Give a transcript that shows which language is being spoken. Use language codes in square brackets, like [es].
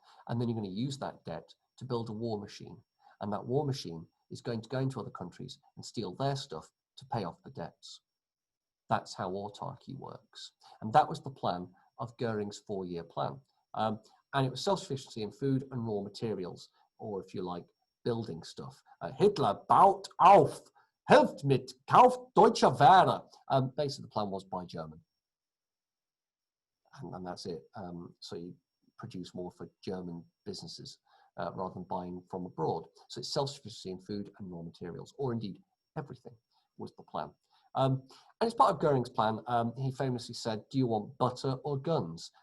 [en] And then you're going to use that debt to build a war machine. And that war machine is going to go into other countries and steal their stuff to pay off the debts. That's how autarky works. And that was the plan of Goering's 4-year plan. And it was self-sufficiency in food and raw materials, or if you like, building stuff. [de] Hitler baut auf, helft mit, kauft deutsche Ware. [en] Basically, the plan was buy German. And that's it. So you produce more for German businesses rather than buying from abroad. So it's self-sufficiency in food and raw materials, or indeed everything was the plan. And as part of Goering's plan, he famously said, do you want butter or guns?